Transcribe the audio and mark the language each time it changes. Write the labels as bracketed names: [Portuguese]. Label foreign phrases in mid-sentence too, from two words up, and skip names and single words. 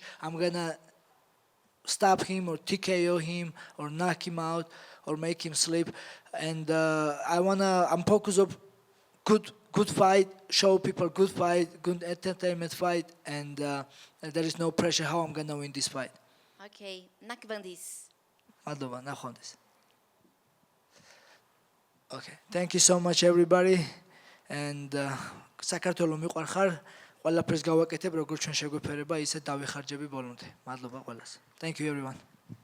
[English] I'm gonna stop him or TKO him or knock him out or make him sleep. And I'm focused on good fight. Show people good fight, good entertainment fight, and there is no pressure how I'm gonna win this fight. Okay, Nakvandis. [Georgian] მადლობა, ნახვამდის. [English] Okay, thank you so much everybody. [Georgian] And საქართველოს მიყვარხარ, ყველაფერს გავაკეთებ, როგორც ჩვენ შეგვეფერება, ისე დავიხარჯები ბოლომდე. მადლობა ყველას. [English] Thank you everyone.